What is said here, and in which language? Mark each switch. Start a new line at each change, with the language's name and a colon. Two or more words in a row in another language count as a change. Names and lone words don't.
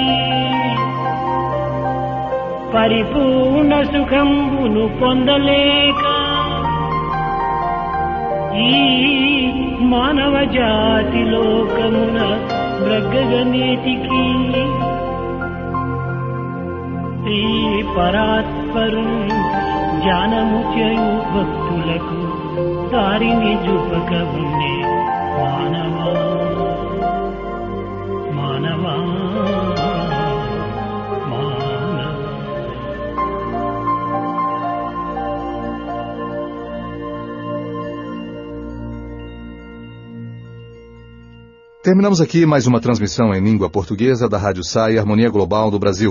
Telugu: పరిపూర్ణ సుఖంబును పొందలేక ఈ మానవ జాతి లోకమున బ్రగ్గగనేటికి శ్రీ పరాత్పరు జ్ఞానము చేయు భక్తులకు దారిని చూపక ఉండే మానవా మానవా
Portuguese: Terminamos aqui mais uma transmissão em língua portuguesa da Rádio Sai, Harmonia Global do Brasil.